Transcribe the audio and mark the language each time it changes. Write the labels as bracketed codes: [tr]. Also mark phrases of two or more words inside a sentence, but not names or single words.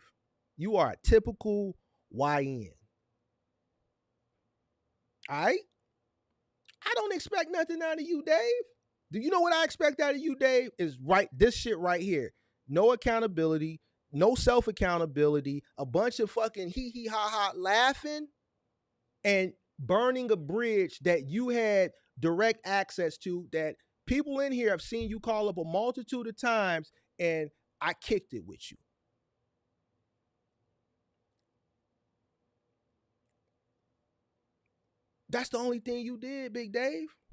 [en] You are a typical YN. All right. I don't expect nothing out of you, Dave. Do you know what I expect out of you, Dave? Is right this shit right here. No accountability, no self accountability, a bunch of fucking hee hee ha ha laughing and burning a bridge that you had direct access to, that people in here have seen you call up a multitude of times, and I kicked it with you. That's the only thing you did, Big Dave.